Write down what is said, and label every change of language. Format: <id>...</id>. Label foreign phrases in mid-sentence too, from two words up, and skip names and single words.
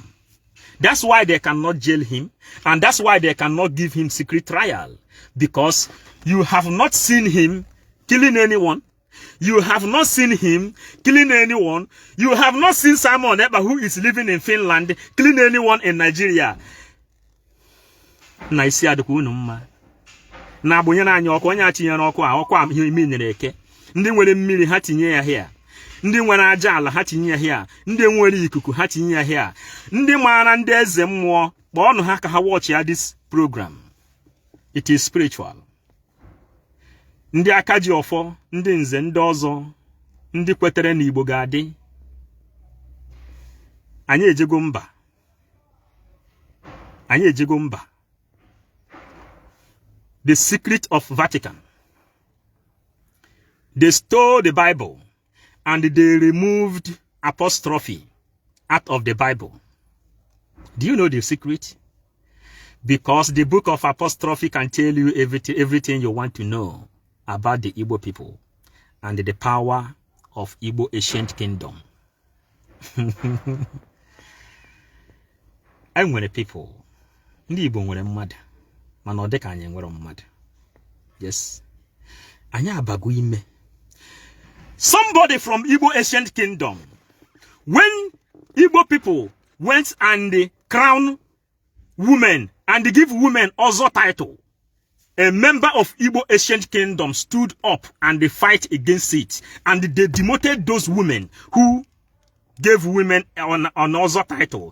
<en>That's why they cannot jail him, and that's why they cannot give him secret trial, because you have not seen him killing anyone. You have not seen him killing anyone. You have not seen Simon Ekpa, who is living in Finland, killing anyone in Nigeria.</en> <ig>Na isi adịkwa unu mma. Na abụnye na anya ọkụ onye atinyere ọkụ a imi nyere eke. Ndị nwere mmiri ha tinye ya here. Ndị nwere aja ala ha tinye ya here. Ndị nwere ikuku ha tinye ya here. Ndị maara ndị eze mmụọ kpọọnụ ha ka ha watch ya</ig> <en>this program. It is spiritual.</en> <ig>Ndị aka ji ọfọ, ndị nze, ndị ọzọ, ndị kwetere na Igbo ga-adị. Anyị ejego mba. Anyị ejego mba.</ig> <en>The secret of Vatican. They stole the Bible and they removed apostrophe out of the Bible. Do you know the secret? Because the book of apostrophe can tell you everything you want to know about the Igbo people. and the power of Igbo ancient kingdom.</en> <ig>Enwere people, ndị Igbo nwere mmadụ, mana ọ dịka anyị nwere mmadụ. Yes. Anyị abago ime.</ig> <en>Somebody from Igbo ancient kingdom, when Igbo people went and crown women and give women other title, a member of Igbo ancient kingdom stood up and they fight against it, and they demoted those women who gave women an other title.</en>